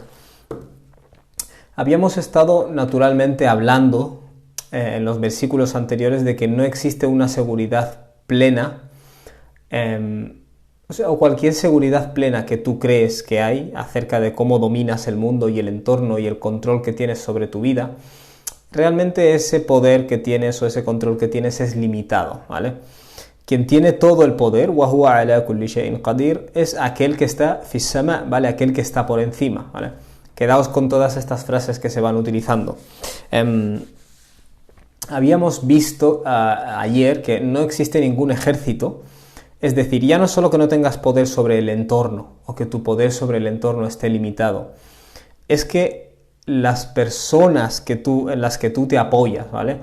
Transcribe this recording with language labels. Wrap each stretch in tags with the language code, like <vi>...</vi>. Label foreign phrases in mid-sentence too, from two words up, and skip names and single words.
<es>Habíamos estado naturalmente hablando en los versículos anteriores de que no existe una seguridad plena, o cualquier seguridad plena que tú crees que hay acerca de cómo dominas el mundo y el entorno y el control que tienes sobre tu vida. Realmente ese poder que tienes o ese control que tienes es limitado, ¿vale? Quien tiene todo el poder,</es> <ar>وهو على كل شيء قدير,</ar> <es>es aquel que está</es> <ar>في السماء,</ar> <es>¿vale? Aquel que está por encima, ¿vale? Quedaos con todas estas frases que se van utilizando. Habíamos visto ayer que no existe ningún ejército, es decir, ya no solo que no tengas poder sobre el entorno o que tu poder sobre el entorno esté limitado, es que las personas en las que tú te apoyas, ¿vale?</es>